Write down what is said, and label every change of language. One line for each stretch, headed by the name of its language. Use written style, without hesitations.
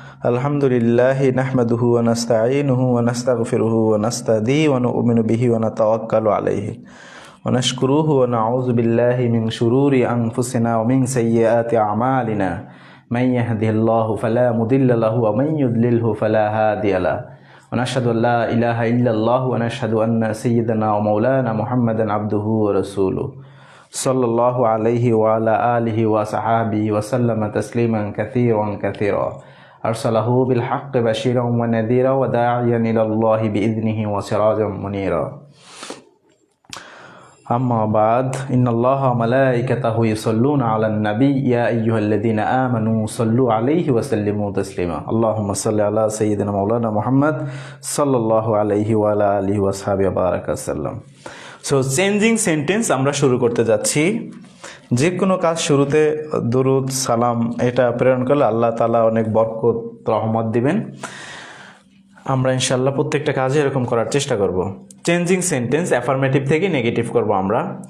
Arabic: আলহামদুলিল্লাহি নাহমাদুহু ওয়া নাস্তাঈনুহু ওয়া নাস্তাগফিরুহু ওয়া নাস্তাহদিহি ওয়া নু'মিনু বিহি ওয়া নাতাওয়াক্কালু আলাইহি ওয়া নাশকুরুহু ওয়া নাউযু বিল্লাহি মিন শুরুরি আনফুসিনা ওয়া মিন সাইয়্যাতি আমালিনা। من يهده الله فلا مضل له ومن يضلله فلا هادي له ونشهد أن لا إله إلا الله ونشهد أن سيدنا ومولانا محمدا عبده ورسوله صلى الله عليه وعلى آله وصحبه وسلم تسليما كثيرا أرسله بالحق بشيرا ونذيرا وداعيا إلى الله بإذنه وسراجا منيرا أما بعد إن الله وملائكته يصلون على النبي يا أيها الذين آمنوا صلوا عليه وسلموا تسليما اللهم صل على سيدنا مولانا محمد صلى الله عليه وعلى آله وصحبه وبارك وسلم।
Bangla: সো চেঞ্জিং সেন্টেন্স আমরা শুরু করতে যাচ্ছি। যে কোনো কাজ শুরুতে দুরুদ সালাম এটা প্রেরণ করলে আল্লাহ তাআলা অনেক বরকত রহমত দিবেন। আমরা ইনশাআল্লাহ প্রত্যেকটা কাজে এরকম করার চেষ্টা করব। চেঞ্জিং সেন্টেন্স অ্যাফার্মেটিভ থেকে নেগেটিভ করব আমরা।